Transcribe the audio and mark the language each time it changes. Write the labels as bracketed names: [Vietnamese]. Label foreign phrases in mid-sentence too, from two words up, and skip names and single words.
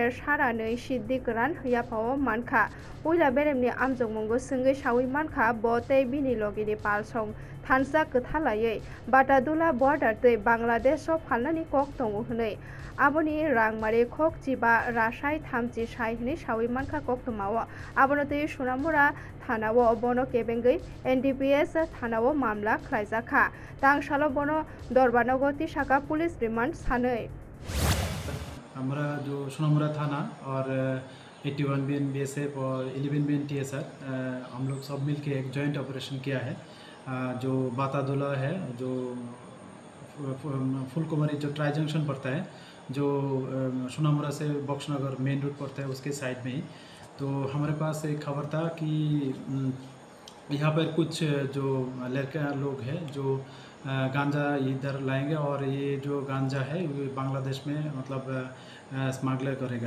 [Kok Borok] सारानै सिद्दिक रान याफाव मानखा उइला बेरेमनि आमजों मंगो सोंगै सावै मानखा बतै बिनि लगिनि पालसं थानसा कथालायै बाटादुला बर्डार तै बांलादेश फालनानि कक दङ हनै आबोनि रांमारि खक जिबा रासाय थामजि साइहनि सावै मानखा कक दमाव आबोनो तै सोनामुरा थानाव बनो केबेंगै NDPS थानाव मामला ख्लायजाखा तांसालो बनो दरबानगति शाखा पुलिस रिमांड सानै। [Hindi] हमारा जो सोनामुरा थाना और 81 BN BSF और 11 BN TSR हम लोग सब मिलके एक [English] joint operation [Hindi] किया है। जो बातादुला है, जो फुलकुमारी जो ट्राई जंक्शन पड़ता है, जो सोनामुरा से बक्सनगर [English] main road [Hindi] पड़ता है उसके साइड में ही, तो हमारे पास एक खबर था कि यहाँ पर कुछ जो लड़के लोग हैं जो गांजा इधर लाएंगे और ये जो गांजा है वो बांग्लादेश में मतलब स्मगलर करेगा।